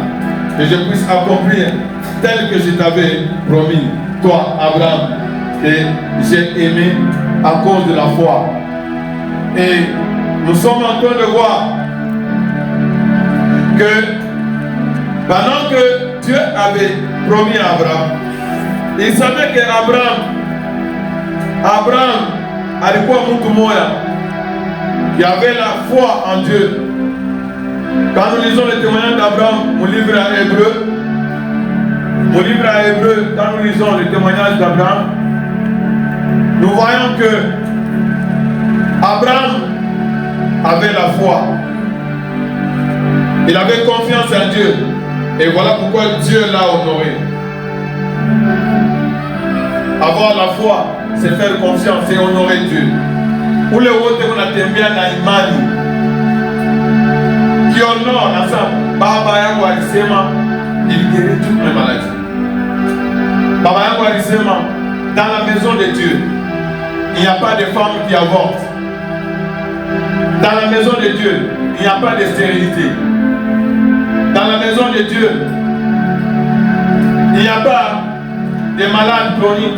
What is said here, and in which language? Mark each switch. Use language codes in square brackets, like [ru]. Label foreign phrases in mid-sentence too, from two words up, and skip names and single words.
[fr] Que je puisse accomplir tel que je t'avais promis, toi, Abraham, que j'ai aimé à cause de la foi. Et nous sommes en train de voir que pendant que Dieu avait promis à Abraham, il savait que Abraham [sw] alikuwa mtu moya [fr] qui avait la foi en Dieu. Quand nous lisons le témoignage d'Abraham, mon livre à Hébreu, quand nous lisons le témoignage d'Abraham, nous voyons que Abraham avait la foi. Il avait confiance en Dieu. Et voilà pourquoi Dieu l'a honoré. Avoir la foi, c'est faire confiance et honorer Dieu. Où les autres on a [sw] tembea na imani. [fr] Qui honore à ça. [sw] Baba yangu alisema, [fr] il guérit toutes mes maladies. [sw] Baba yangu alisema, [fr] dans la maison de Dieu, il n'y a pas de femme qui avorte. Dans la maison de Dieu, il n'y a pas de stérilité. Dans la maison de Dieu, il n'y a pas de malades chroniques.